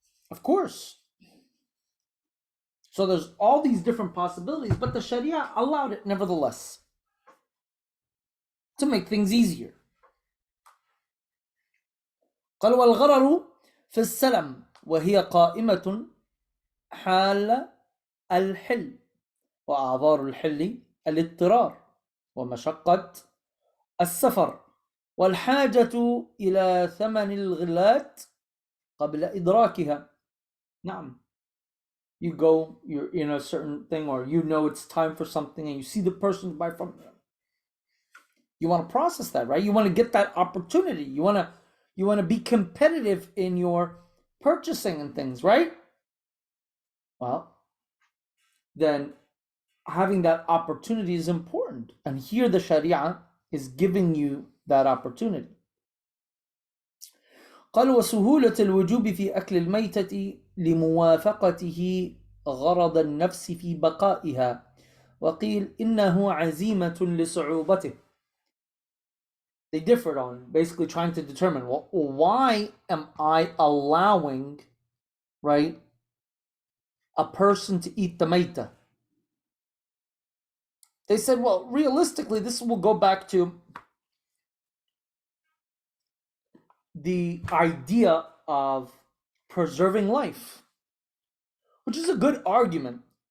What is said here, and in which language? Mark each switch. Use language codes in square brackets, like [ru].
[en] Of course. So there's all these different possibilities, but the Sharia allowed it nevertheless to make things easier. [ar] قال والغرر في السلم وهي قائمة حال الحل وأعذار الحل الاضطرار ومشقة السفر والحاجة إلى ثمن الغلات قبل إدراكها. نعم. [en] You go, you're in a certain thing, or you know it's time for something, and you see the person to buy from them. You want to process that, right? You want to get that opportunity. You want to be competitive in your purchasing and things, right? Well, then having that opportunity is important. And here the Sharia is giving you that opportunity. [ar] قال وسهولة الوجوب في أكل الميتة لموافقته غرض النفس في بقائها وقيل إنه عزيمة لصعوبته. [en] They differed on basically trying to determine, well, why am I allowing, right, a person to eat the mayta? They said, well, realistically, this will go back to the idea of preserving life, which is a good argument.